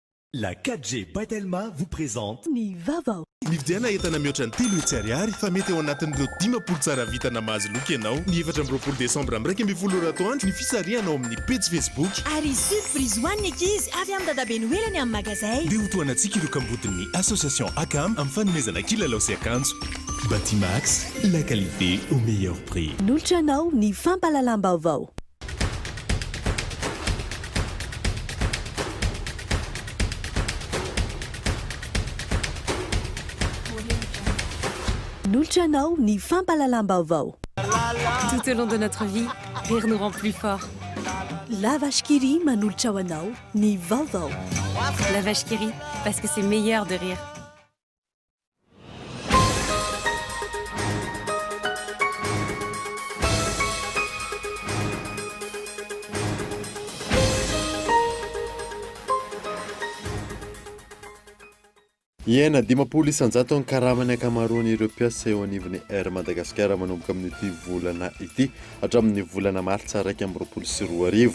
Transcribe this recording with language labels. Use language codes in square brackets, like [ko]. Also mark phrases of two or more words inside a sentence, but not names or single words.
[fr] La 4G Batelma vous présente [mg] Ny vaovao. Ny vidiana entana mihoatra ny 3 hetsy ariary fa mety eo anatin'ireo 10 tsara vitana mahazo loka ianao. Ny 4 Desambra amin'ny 1 atoandro ny fisarianao amin'ny page Facebook. Ary surprise ho an'ny ankizy avy amin'ny dadabe noelany amin'ny magazay. Dia ho toanantsika ireo kambodin'ny association ACAM amin'ny fanomezana kilalao sy akanjo. [fr] Batimax, la qualité au meilleur prix. Nolotra anao ny fampalalam-baovao. Nolotra anao ny fampalalam-baovao. Tout au long de notre vie, rire nous rend plus forts. [mg] La vache qui rit manolotra ho anao ny vaovao. [fr] La vache qui rit, parce que c'est meilleur de rire. [mg] Iena dimapolo isanjato ny karamany ankamaroany ireo mpiasa eo anivon'ny Air Madagascar manomboka amin'ity volana ity hatramin'ny volana Martsa 2024.